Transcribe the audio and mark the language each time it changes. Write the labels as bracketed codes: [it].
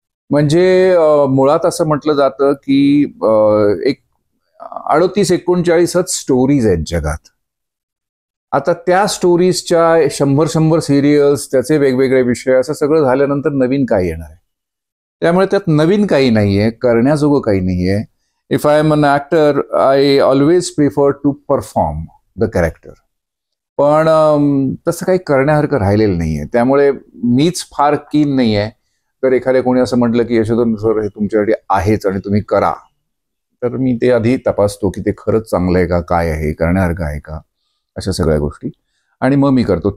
[mr] म्हणजे मुळात असं म्हटलं जातं की एक 38-39 स्टोरीज आहेत जगात. आता त्या स्टोरीजच्या 100 सिरियल्स, त्याचे वेगवेगळे विषय, असं सगळं झाल्यानंतर नवीन काय येणार आहे? त्यामुळे त्यात नवीन काही नाहीये, करण्याजोगं काही नाहीये. [en] If I am an actor, I always prefer to perform the character. [mr] पण तसं काही करण्यासारखं राहिलेलं नाहीये. त्यामुळे मीच फार कीन नाहीये. तर एखाद्या कोणी असं म्हटलं की यशोधन सर हे तुमच्यासाठी आहेच आणि तुम्ही करा, तर मी ते आधी तपासतो की ते खरंच चांगलं आहे का, काय आहे, करण्यासारखं आहे का, अशा सगळ्या गोष्टी, आणि मग मी करतो.